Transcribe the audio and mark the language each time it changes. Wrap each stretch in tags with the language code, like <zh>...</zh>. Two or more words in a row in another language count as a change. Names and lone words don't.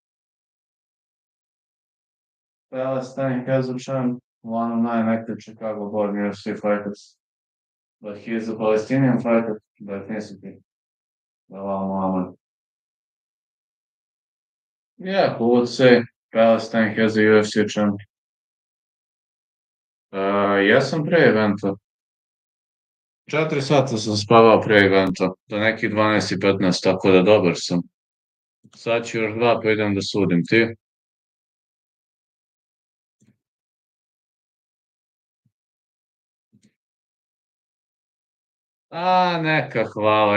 <en>Palestine Kazakhstan, one of nine active Chicago-born UFC fighters. But he is a Palestinian fighter by ethnicity. Belal Muhammad. Yeah, who would say Palestine has a UFC champ?</en> <sr>Jesam pre eventa. 4 sata sam spavao pre eventa, do nekih 12 i 15, tako da dobar sam. Sad ću još 2 pa idem da sudim. Ti? Neka, hvala.</sr>